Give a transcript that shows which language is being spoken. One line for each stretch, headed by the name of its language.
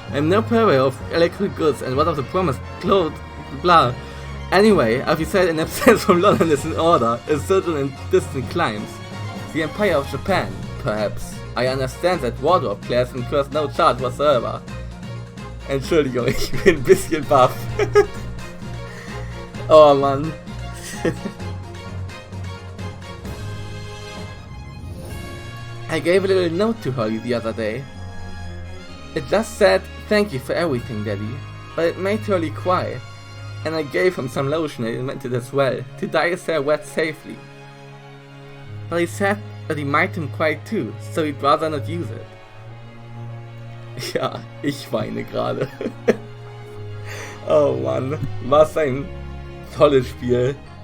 English: I'm no purveyor of electric goods and what of the promised clothes, blah. Anyway, as you said, an absence from London is in order, a certain and distant climes. The Empire of Japan, perhaps. I understand that wardrobe class incurs no charge whatsoever.
German: Entschuldigung, ich bin ein bisschen baff. Oh Mann.
English: I gave a little note to her the other day. It just said, "Thank you for everything, Daddy," but it made her really cry. and I gave him some lotion I invented as well, to dye his hair wet safely. But he said that he might him quite too, so he'd rather not use it.
German: Ja, ich weine gerade. Oh Mann, was ein tolles Spiel.